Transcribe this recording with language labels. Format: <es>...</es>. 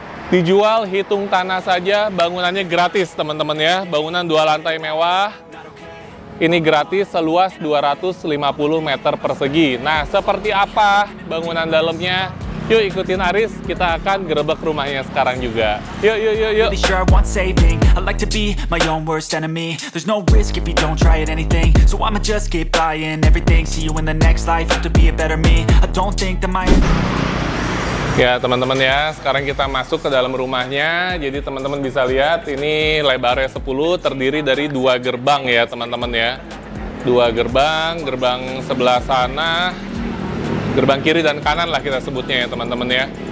<id>Dijual hitung tanah saja, bangunannya gratis teman-teman ya. Bangunan 2 lantai mewah. Ini gratis seluas 250 meter persegi. Nah, seperti apa bangunan dalamnya? Yuk ikutin Aris, kita akan gerebek rumahnya sekarang juga. Yuk, yuk, yuk, yuk.</id> <en>Really sure I want saving. I like to be my own worst enemy. There's no risk if you don't try at anything, so I'ma just keep buying everything. See you in the next life, have to be a better me. I don't think that my...</en> <id>Ya teman-teman ya, sekarang kita masuk ke dalam rumahnya. Jadi teman-teman bisa lihat ini lebarnya 10, terdiri dari 2 gerbang ya teman-teman ya. 2 gerbang, gerbang sebelah sana, gerbang kiri dan kanan lah kita sebutnya ya teman-teman ya.</id>